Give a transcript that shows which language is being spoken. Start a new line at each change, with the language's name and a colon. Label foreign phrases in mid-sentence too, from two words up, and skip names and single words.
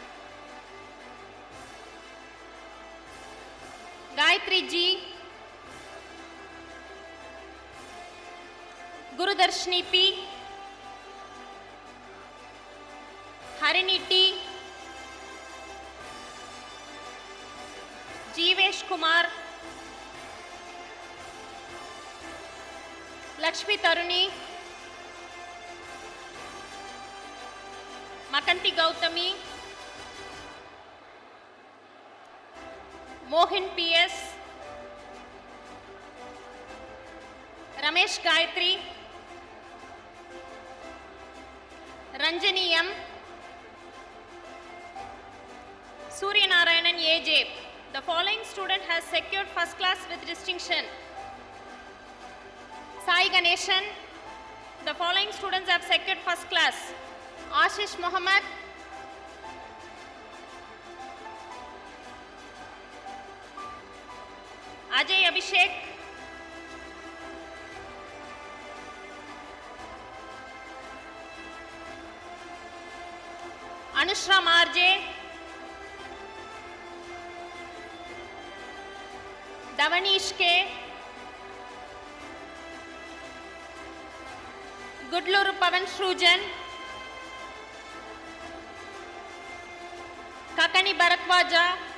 English: Gayatri G, Gurudarshini P, Harini T, Jeevesh Kumar, Lakshmi Taruni, Makanti Gautami, Mohin P.S., Ramesh Gayatri, Ranjani M, Surya Narayanan A.J. The following student has secured first class with distinction. Sai Ganeshan. The following students have secured first class. Ashish Mohammed, Ajay Abhishek, Anushram R.J., Davanish K., Gudluru Pavan Shrujan, Kakani Bharatwaja,